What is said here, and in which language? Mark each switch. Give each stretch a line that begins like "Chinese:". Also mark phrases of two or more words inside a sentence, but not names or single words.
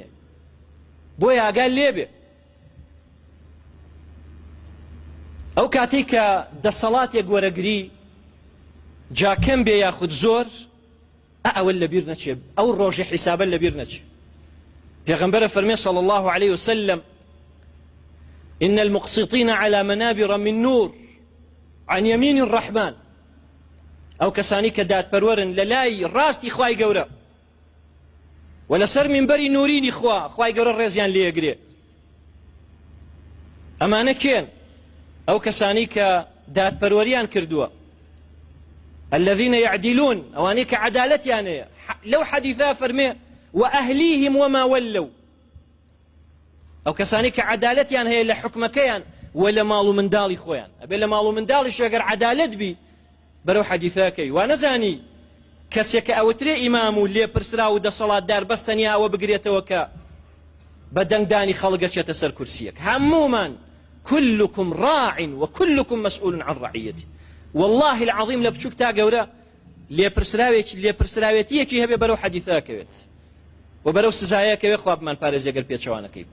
Central Kurdish: بۆیە ئاگال لێبێ. ئەو کاتەی کە دەسەڵاتێک وەرەگری جاکەم بێ یاخود زۆر ئەوە لەبیر نەچێ، ئەو ڕۆژی حیسابە لەبیر نەچێ. پێغەمبەرە فەرمێ
Arabic: صلی الله عليه وسلم إن المقسطين على منابر من نور عن يمين الرحمن.
Central Kurdish: ئەو کەسانی کە دادپەروەرن لە لای ڕاستی خوای گەورە و لەسەر منبەری نورینی خوا، خوای گەورە ڕێزیان لێگرێ. ئەمانە کێن؟ ئەو کەسانی کە دادپەروەریان کردووە،
Arabic: الذين يعدلون،
Central Kurdish: ئەوانەی کە عەدالەتیان هەیە. لەو حەدیثە فەرمێ
Arabic: وأهليهم وما ولوا،
Central Kurdish: ئەو کەسانی کە عەدالەتیان هەیە لە حکمەکەیان و لە ماڵ و منداڵی خۆیان. ئەبێ لە ماڵ و منداڵیش ئەگەر عەدالەت بی بەرەو حەدیثەکەی وا نەزانی کەسێک کە ئەوترێ ئیمام و لێپرسرا و دەسەڵاتدار بەس تەنیا ئەوە بگرێتەوە کە بە دەنگدانی خەڵک گەچێتە سەر کورسیەک.
Arabic: هەموومان كلكم راع وكلكم مسؤول عن رعيته. والله العظيم
Central Kurdish: لە بچووک تا گەورە لێپرسراوێتیەکی هەبێ بەرەو حەدیثەکەوێت و بەرەو سزایەکەوێ خوا بمان پارێزێگەر پێچەوانەکەی.